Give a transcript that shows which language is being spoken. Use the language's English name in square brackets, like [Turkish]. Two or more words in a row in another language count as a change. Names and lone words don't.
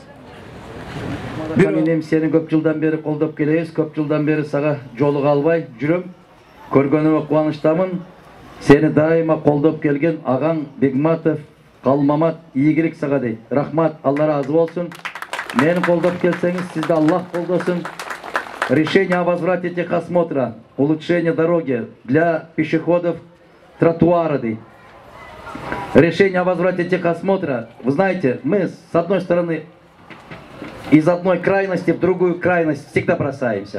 [Kyrgyz] Мен сени көп жылдан бери колдоп келебиз, көп жылдан бери сага жолуга албай жүрөм. Көргөнүмө кубанычтамын. Сени дайыма колдоп келген агаң Бегматов Калмамат ийгилик сага дейт. Рахмат, Алла разы болсун. Мени колдоп келсеңиз, сизди Аллах колдосун. [Russian] Решение о возврате техосмотра, улучшение дороги для пешеходов, тротуара дейт. Решение о возврате техосмотра. Вы знаете, мы с одной стороны из одной крайности в другую крайность всегда бросаемся.